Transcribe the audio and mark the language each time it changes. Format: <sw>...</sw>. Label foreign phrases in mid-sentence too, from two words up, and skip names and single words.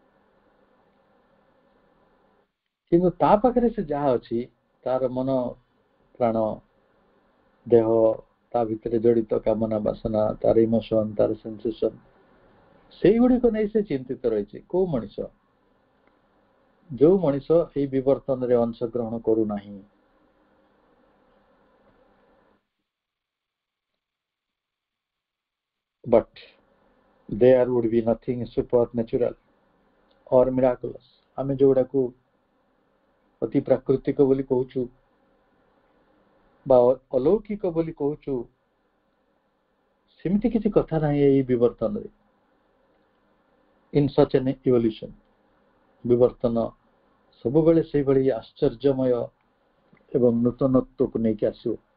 <or>କିନ୍ତୁ ତା ପାଖରେ ସେ ଯାହା ଅଛି ତାର ମନ ପ୍ରାଣ ଦେହ ତା ଭିତରେ ଜଡ଼ିତ କାମନା ବାସନା ତାର ଇମୋସନ ତାର ସେନ୍ସେସନ ସେଇଗୁଡ଼ିକ ନେଇ ସେ ଚିନ୍ତିତ ରହିଛି। କୋଉ ମଣିଷ? ଯୋଉ ମଣିଷ ଏଇ ବିବର୍ତ୍ତନରେ ଅଂଶଗ୍ରହଣ କରୁନାହିଁ।</or> <en>But there would be nothing supernatural or miraculous।</en> <or>ଆମେ ଯୋଉଟାକୁ ଅତି ପ୍ରାକୃତିକ ବୋଲି କହୁଛୁ ବା ଅଲୌକିକ ବୋଲି କହୁଛୁ ସେମିତି କିଛି କଥା ନାହିଁ ଏଇ ବିବର୍ତ୍ତନରେ।</or> <en>in such an evolution</en> <or>ବିବର୍ତ୍ତନ ସବୁବେଳେ ସେଇଭଳି ଆଶ୍ଚର୍ଯ୍ୟମୟ ଏବଂ ନୂତନତ୍ୱକୁ ନେଇକି ଆସିବ।</or>